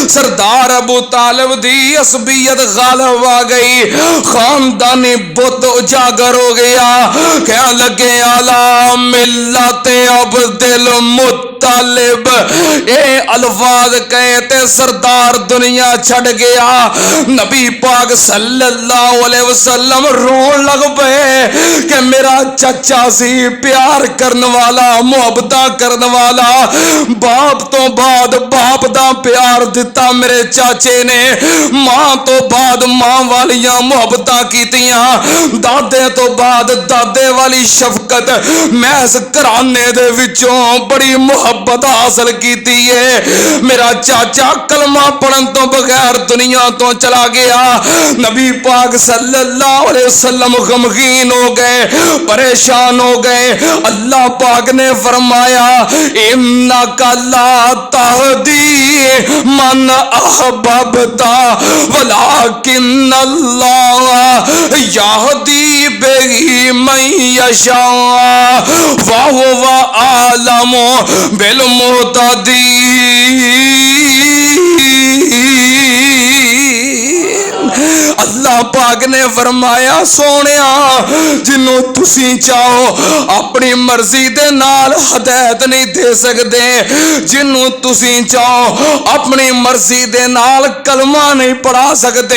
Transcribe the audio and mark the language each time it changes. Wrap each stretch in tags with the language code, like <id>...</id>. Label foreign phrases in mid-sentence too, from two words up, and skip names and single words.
<pa>سردار ابو طالب دی عصبیت غالب آ گئی، خاندانی بت اجاگر ہو گیا. کہن لگے</pa> <ar>على ملة عبد المطلب,</ar> <pa>، اے الفاظ کہے تے سردار دنیا چھڈ گیا. نبی پاک</pa> <ar>صلى الله عليه وسلم</ar> <pa>رون لگ پے کہ میرا چاچا سی، پیار کرن والا، محبت کرن والا، باپ تو بعد باپ دا پیار دتا میرے چاچے نے، ماں تو بعد ماں والیاں محبتاں کیتیاں، دادے تو بعد دادے والی شفقت میں اس گھرانے دے وچوں بڑی محبت حاصل کیتی ہے۔ میرا چاچا کلمہ پڑھن تو بغیر دنیا تو چلا گیا۔ نبی پاک</pa> <ar>صلی اللہ علیہ وسلم</ar> <pa>غمگین ہو گئے، پریشان ہو گئے۔ اللہ پاک نے فرمایا</pa> <ar>انک لا تہدی من احببت ولکن اللہ یہدی بہ من یشاء وہو اعلم بالمہتدین۔</ar> <pa>اللہ پاک نے فرمایا سونیا جنوں تسی چاہو اپنی مرضی دے نال ہدایت نہیں دے سکتے، جنوں تسی چاہو اپنی مرضی دے نال کلمہ نہیں پڑھا سکتے۔</pa>